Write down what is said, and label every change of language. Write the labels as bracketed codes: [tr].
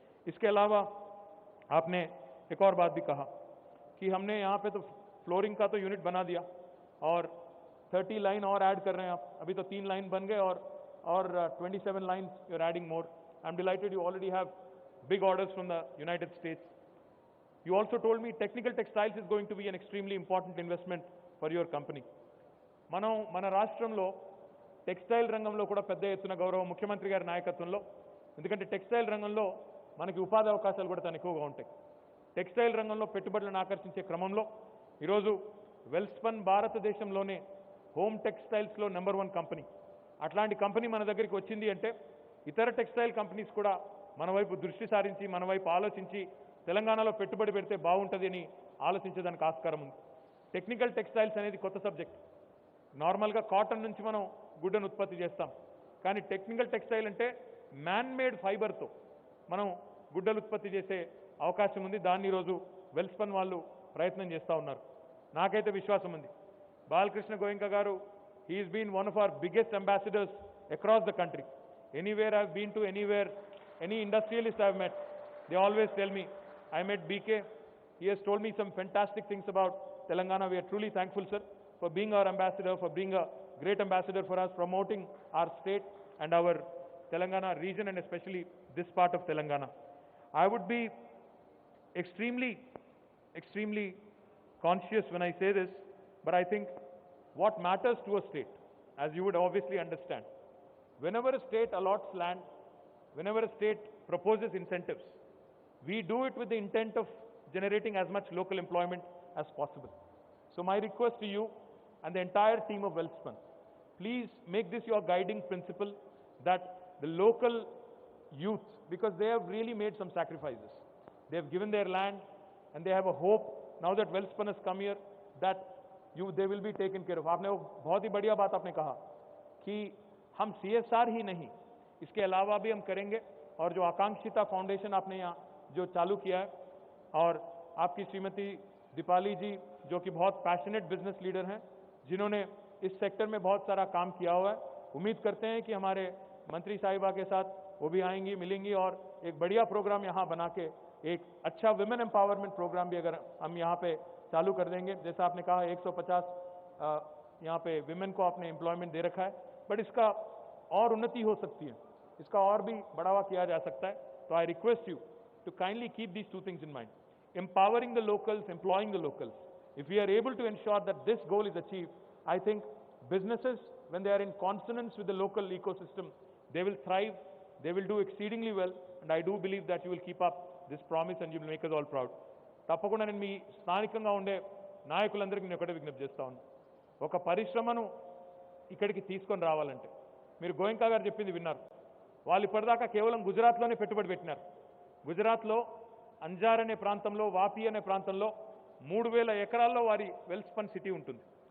[hi] इसके अलावा आपने एक और बात भी कहा कि हमने यहाँ पे तो फ्लोरिंग का तो यूनिट बना दिया और 30 लाइन और ऐड कर रहे हैं आप. अभी तो 3 लाइन बन गए और 27 lines [en] You are adding more. I am delighted you already have big orders from the United States. You also told me technical textiles is going to be an extremely important investment for your company. [te] మన రాష్ట్రంలో textile రంగంలో కూడా పెద్ద ఎత్తున గౌరవ ముఖ్యమంత్రి గారి నాయకత్వంలో, ఎందుకంటే టెక్స్టైల్ రంగంలో మనకి ఉపాధి అవకాశాలు కూడా చాలా ఎక్కువగా ఉంటాయి. టెక్స్టైల్ రంగంలో పెట్టుబడులను ఆకర్షించే క్రమంలో ఈరోజు వెల్స్పన్ భారతదేశంలోనే హోమ్ టెక్స్టైల్స్లో నెంబర్ 1 కంపెనీ. అట్లాంటి కంపెనీ మన దగ్గరికి వచ్చింది అంటే ఇతర టెక్స్టైల్ కంపెనీస్ కూడా మన వైపు దృష్టి సారించి, మన వైపు ఆలోచించి తెలంగాణలో పెట్టుబడి పెడితే బాగుంటుంది అని ఆలోచించేదానికి ఆస్కారం ఉంది. టెక్నికల్ టెక్స్టైల్స్ అనేది కొత్త సబ్జెక్ట్. నార్మల్గా కాటన్ నుంచి మనం గుడ్డను ఉత్పత్తి చేస్తాం, కానీ టెక్నికల్ టెక్స్టైల్ అంటే మ్యాన్ మేడ్ ఫైబర్తో మనం గుడ్డలు ఉత్పత్తి చేసే అవకాశం ఉంది. దాన్ని ఈరోజు వెల్స్పన్ వాళ్ళు ప్రయత్నం చేస్తూ ఉన్నారు. నాకైతే విశ్వాసం ఉంది. [en] Balakrishna Goenka garu, he's been one of our biggest ambassadors across the country. Anywhere I have been to anywhere, any industrialist I have met, they always tell me. I met BK. He has told me some fantastic things about Telangana. We are truly thankful, sir, for being our ambassador, for being a great ambassador for us, promoting our state and our Telangana region, and especially this part of Telangana. I would be extremely conscious when I say this, but I think what matters to a state, as you would obviously understand, whenever a state allots land, whenever a state proposes incentives, we do it with the intent of generating as much local employment as possible. So my request to you and the entire team of Welspun, please make this your guiding principle, that the local youth, because they have really made some sacrifices, they have given their land and they have a hope now that Welspun has come here that they will be taken care of. [hi] आपने वो बहुत ही बढ़िया बात आपने कहा कि हम CSR ही नहीं, इसके अलावा भी हम करेंगे। और जो आकांक्षिता फाउंडेशन आपने यहाँ जो चालू किया है, और आपकी श्रीमती दीपाली जी जो कि बहुत पैशनेट बिजनेस लीडर हैं, जिन्होंने इस सेक्टर में बहुत सारा काम किया हुआ है, उम्मीद करते हैं कि हमारे मंत्री साहिबा के साथ वो भी आएंगी, मिलेंगी और एक बढ़िया प्रोग्राम यहाँ बना के एक अच्छा वुमेन एम्पावरमेंट प्रोग्राम भी अगर हम यहाँ पे चालू कर देंगे। जैसा आपने कहा 150 यहाँ पे विमेन को आपने एम्प्लॉयमेंट दे रखा है, बट इसका और उन्नति हो सकती है, इसका और भी बढ़ावा किया जा सकता है। [en] तो I request you to kindly keep these two things in mind. Empowering the locals, employing the locals. If we are able to ensure that this goal is achieved, I think businesses, when they are in consonance with the local ecosystem, they will thrive, they will do exceedingly well, and I do believe that you will keep up this promise and you will make us all proud. [te] తప్పకుండా నేను మీ స్థానికంగా ఉండే నాయకులందరికీ నేను ఒకటే విజ్ఞప్తి చేస్తా ఉన్నాను. ఒక పరిశ్రమను ఇక్కడికి తీసుకొని రావాలంటే మీరు గోయంకా గారు చెప్పింది విన్నారు. వాళ్ళు ఇప్పటిదాకా కేవలం గుజరాత్లోనే పెట్టుబడి పెట్టినారు. గుజరాత్లో అంజార్ అనే ప్రాంతంలో, వాపి అనే ప్రాంతంలో 3000 ఎకరాల్లో వారి వెల్స్పన్ సిటీ ఉంటుంది.